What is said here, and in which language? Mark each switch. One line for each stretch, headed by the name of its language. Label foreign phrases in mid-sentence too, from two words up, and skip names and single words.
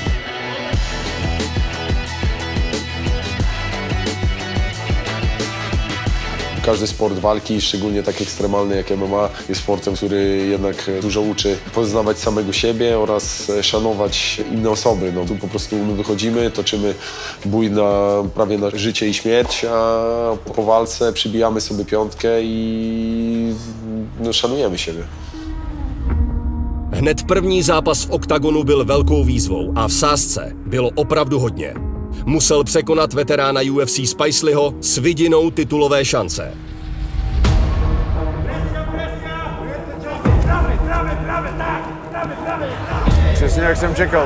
Polish: Każdy sport walki, szczególnie tak ekstremalny jak MMA, jest sportem, który jednak dużo uczy poznawać samego siebie oraz szanować inne osoby. No, tu po prostu my wychodzimy, toczymy bój prawie na życie i śmierć, a po walce przybijamy sobie piątkę i no, szanujemy siebie.
Czech: Hned první zápas v Oktagonu byl velkou výzvou a v sázce bylo opravdu hodně. Musel překonat veterána UFC Spicelyho s vidinou titulové šance. Přesně jak jsem čekal.